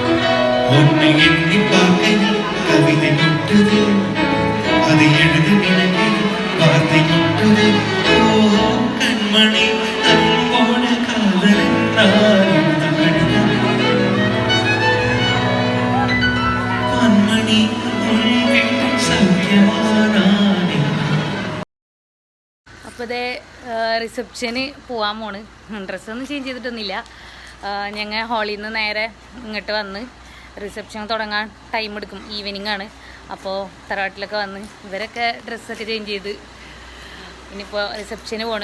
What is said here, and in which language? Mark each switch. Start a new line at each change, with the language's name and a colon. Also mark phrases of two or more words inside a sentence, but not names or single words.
Tamil: எண்ணி பார்க்கையில் கவிதை கொட்டது அதை எழுத நினைவில் வார்த்தை கொட்டது ஓ கண்மணி அன்போட காதலன் நான் எழுத கடிதம் கண்மணி உன் வீட்டில் സൗഖ്യമാനാനേ.
Malayalam: അപ്പോൾ ഇതേ റിസപ്ഷന് പോകാൻ പോണ്. ഡ്രസ്സൊന്നും ചേഞ്ച് ചെയ്തിട്ടൊന്നുമില്ല. ഞങ്ങൾ ഹാളിൽ നിന്ന് നേരെ ഇങ്ങോട്ട് വന്ന് റിസപ്ഷൻ തുടങ്ങാൻ ടൈം എടുക്കും, ഈവനിങ് ആണ്. അപ്പോൾ തറവാട്ടിലൊക്കെ വന്ന് ഇവരൊക്കെ ഡ്രസ്സൊക്കെ ചേഞ്ച് ചെയ്ത് ഇനിയിപ്പോൾ റിസപ്ഷന് പോകണം.